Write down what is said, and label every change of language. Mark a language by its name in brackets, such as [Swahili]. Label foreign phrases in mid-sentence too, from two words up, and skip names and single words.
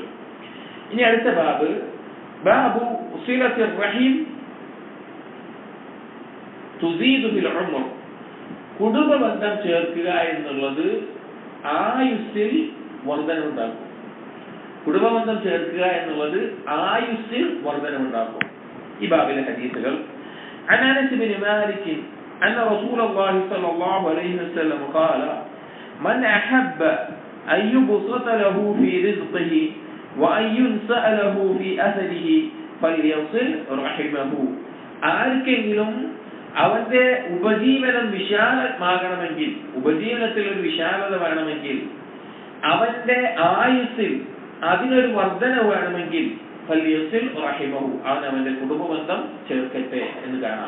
[Malayalam] ഇനി അടുത്ത [Arabic] باب باب صلة الرحم تزيد في العمر. [Malayalam] കുടുംബബന്ധം ചേർക്കുക എന്നുള്ളത് ആയുസ്സിൽ വർധനവുണ്ടാക്കും. കുടുംബബന്ധം ചേർക്കുക എന്നുള്ളത് ആയുസ്സിൽ വർധനവുണ്ടാക്കും. ഈ ബാബിലെ ഹദീസുകൾ, [Arabic] عن أنس بن مالك أن رسول الله صلى الله عليه وسلم قال من أحب أن يبسط له في رزقه وأن ينسأ له في أثره فليصل رحمه. [Malayalam] ആർക്കെങ്കിലും അവന്റെ ഉപജീവനം വിശാലമാകണമെങ്കിൽ, ഉപജീവനത്തിൽ ഒരു വിശാലത വേണമെങ്കിൽ, അവന്റെ ആയുസ്സിൽ അതിനൊരു വർധന വേണമെങ്കിൽ [Arabic] فليصل رحمه, [Malayalam] അവൻ അവന്റെ കുടുംബബന്ധം ചേർക്കട്ടെ എന്ന് കാണാം.